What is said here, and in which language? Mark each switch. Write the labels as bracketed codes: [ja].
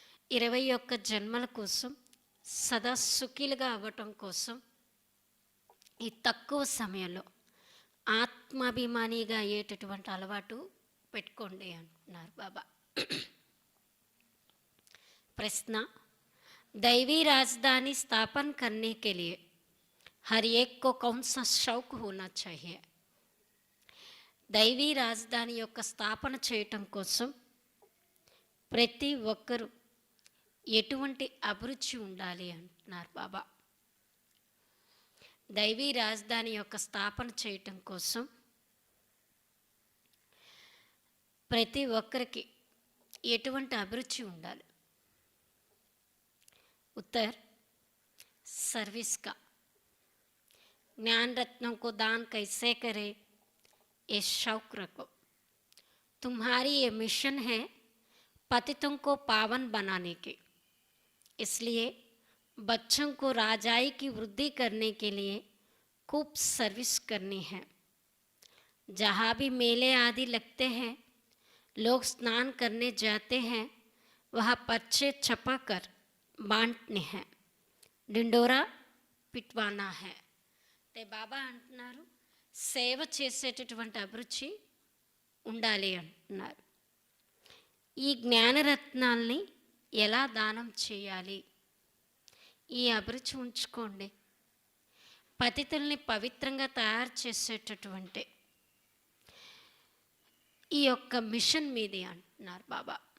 [te] 21 జన్మల కోసం సదా సుఖీలుగా అవ్వటం కోసం ఈ తక్కువ సమయంలో ఆత్మాభిమానిగా అయ్యేటటువంటి అలవాటు పెట్టుకోండి అంటున్నారు బాబా. [hi] प्रश्न. दैवी राजधानी स्थापन करने के लिए हर एक को कौन सा शौक होना चाहिए? [te] దైవీ రాజధాని యొక్క స్థాపన చేయటం కోసం ప్రతి ఒక్కరూ ఎటువంటి అభిరుచి ఉండాలి అంటున్నారు బాబా. దైవీ రాజధాని యొక్క స్థాపన చేయటం కోసం ప్రతి ఒక్కరికి ఎటువంటి అభిరుచి ఉండాలి? [hi] उत्तर. सर्विस का. ज्ञान रत्नों को दान कैसे करें, ये शौक रखो. तुम्हारी ये मिशन है पतितों को पावन बनाने की. इसलिए बच्चों को राजाई की वृद्धि करने के लिए खूब सर्विस करनी है. जहाँ भी मेले आदि लगते हैं, लोग स्नान करने जाते हैं, वहाँ पर्चे छपा कर बांटने हैं, డిండోరా పిట్వానా है. [te] అంటే బాబా అంటున్నారు సేవ చేసేటటువంటి అభిరుచి ఉండాలి అంటున్నారు. ఈ జ్ఞానరత్నాల్ని ఎలా దానం చేయాలి? ఈ అభిరుచి ఉంచుకోండి. పతితుల్ని పవిత్రంగా తయారు చేసేటటువంటి ఈ యొక్క మిషన్ మీది అంటున్నారు బాబా.